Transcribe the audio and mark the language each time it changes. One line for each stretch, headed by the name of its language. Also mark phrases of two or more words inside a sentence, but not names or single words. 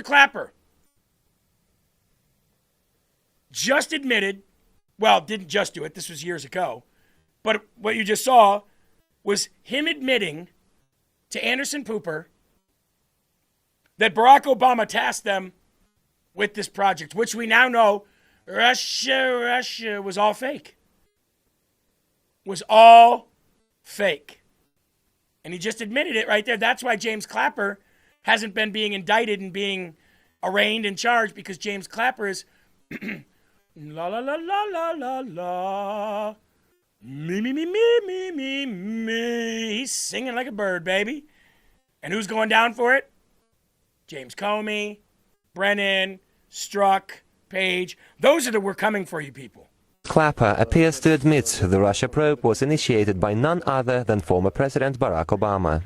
English: Clapper just admitted, well, didn't just do it, this was years ago, but what you just saw was him admitting to Anderson Cooper that Barack Obama tasked them with this project, which we now know Russia was all fake. Was all fake. And he just admitted it right there. That's why James Clapper hasn't been being indicted and being arraigned and charged, because James Clapper is la la la la la la la. Me, me, me, me, me, me, me. He's singing like a bird, baby. And who's going down for it? James Comey, Brennan, Strzok, Page. Those are the we're coming for you people. Clapper appears to admit the Russia probe was initiated by none other than former President Barack Obama.